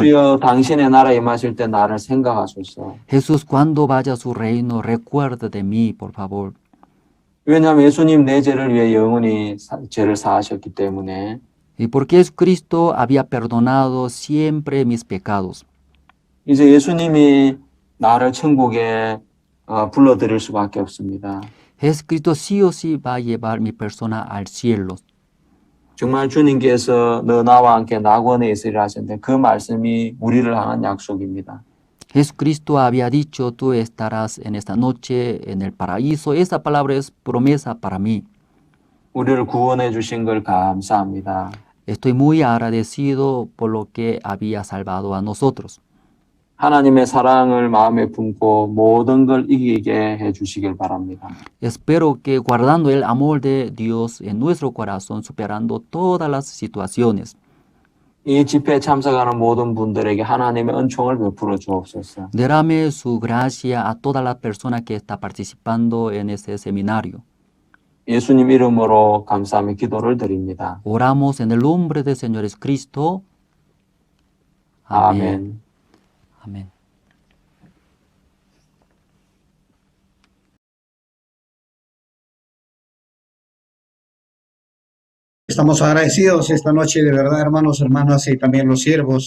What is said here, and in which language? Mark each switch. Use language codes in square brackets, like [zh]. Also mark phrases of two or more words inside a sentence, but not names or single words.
[ko] 예수여 당신의 나라 임하실 때 나를 생각하소서. [es] Jesús, cuando vaya a su reino, recuerde de mí, por favor. [ko] 왜냐하면 예수님 내 죄를 위해 영원히 죄를 사하셨기 때문에 [es] Y porque Jesucristo había perdonado siempre mis pecados. [ko] 이제 예수님이 나를 천국에 불러들일 수밖에 없습니다. [es] Jesucristo sí o sí va a llevar mi persona al cielo. [ko] 정말 주님께서 너 나와 함께 낙원에 있으리라 하셨는데 그 말씀이 우리를 향한 약속입니다. [es] Jesucristo había dicho, tú estarás en esta noche en el paraíso. Esa palabra es promesa para mí. [ko] 우리를 구원해 주신 걸 감사합니다. [es] Estoy muy agradecido por lo que había salvado a nosotros. [ko] 하나님의 사랑을 마음에 품고 모든 걸 이기게 해 주시길 바랍니다. [es] Espero que guardando el amor de Dios en nuestro corazón, superando todas las situaciones. [ko] 이 집회에 참석하는 모든 분들에게 하나님의 은총을 베풀어 주옵소서. [es] Derrame su gracia a todas las personas que están participando en ese seminario. [ko] 예수님 이름으로 감사하며 기도를 드립니다. [es] Oramos en el nombre del Señor Jesucristo. [ko] 아멘. [es] Amén. Estamos agradecidos esta noche, de verdad, hermanos, hermanas y también los siervos.